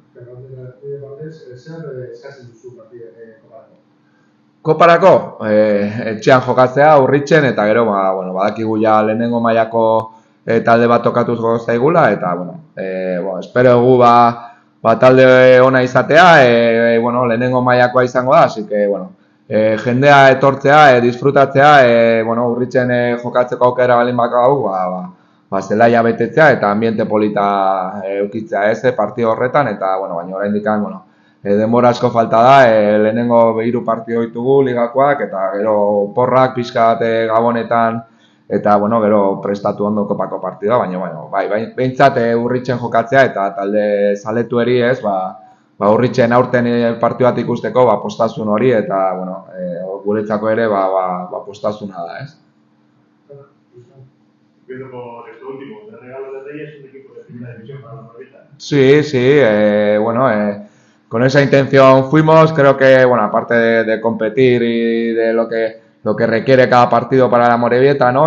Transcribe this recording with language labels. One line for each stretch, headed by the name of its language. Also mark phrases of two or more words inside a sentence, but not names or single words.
Basque: Koparako, etxean jokatzea, Urritzen, eta gero, bueno, badakigu ja lehenengo mailako talde bat tokatuz zaigula, eta, bueno, espero egu talde ona izatea, bueno, lehenengo mailakoa izango da,
Spanish: así que,
Basque: bueno, jendea etortzea, disfrutatzea, bueno, Urritzen jokatzeko aukera balin bakau, zelaia betetzea eta ambiente polita eukitzea ez, partio horretan, eta, bueno, baina oraindik, bueno, denbora asko falta da, lehenengo 3 partido ditugu ligakoak, eta gero porrak pixka bat Gabonetan, eta, bueno, gero prestatu ondo kopako partidua, baina, bueno, behintzat Urritzen jokatzea, eta talde zaletueri ez, Urritzen aurten partidu bat ikusteko, postasun hori, eta, bueno, guretzako ere, postasuna da, ez?
Spanish: Viendo por esto último, el regalo de Reyes es un equipo de primera división para la Moravita. Sí, bueno, con esa intención fuimos, creo que, bueno, aparte de competir y de lo que requiere cada partido para la Morevieta, ¿no?